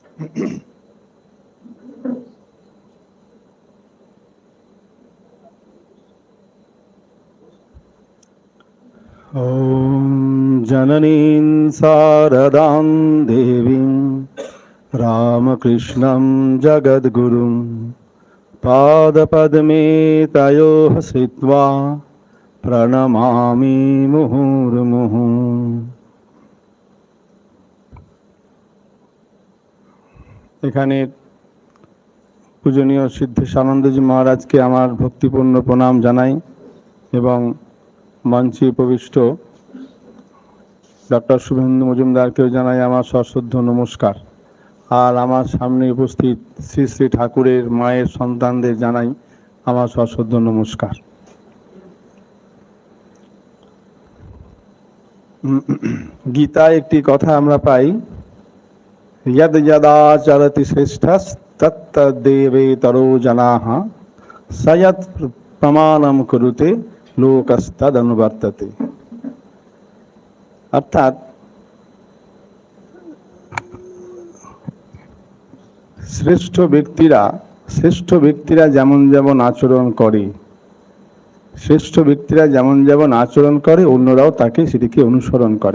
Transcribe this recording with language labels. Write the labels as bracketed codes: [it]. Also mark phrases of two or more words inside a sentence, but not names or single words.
[sa] ॐ जननीं शारदां देवीं रामकृष्णं जगद्गुरुं पादपद्मे तयोः स्थित्वा प्रणमामि मुहुर्मुहुः। [bn] এখানে পূজনীয় সিদ্ধেশানন্দজি মহারাজকে আমার ভক্তিপূর্ণ প্রণাম জানাই এবং মঞ্চে উপবিষ্ট ডক্টর শুভেন্দু মজুমদারকেও জানাই আমার সশ্রদ্ধ নমস্কার। আর আমার সামনে উপস্থিত শ্রী শ্রী ঠাকুরের মায়ের সন্তানদের জানাই আমার সশ্রদ্ধ নমস্কার। গীতায় একটি কথা আমরা পাই, [sa] यद यदा चरति श्रेष्ठस्तत्तद्देवेतरो जनाः स यत् प्रमाणं कुरुते लोकस्तदनुवर्तते। [bn] অর্থাৎ শ্রেষ্ঠ ব্যক্তিরা যেমন যেমন আচরণ করে, অন্যরাও তাকে সেটিকে অনুসরণ করে।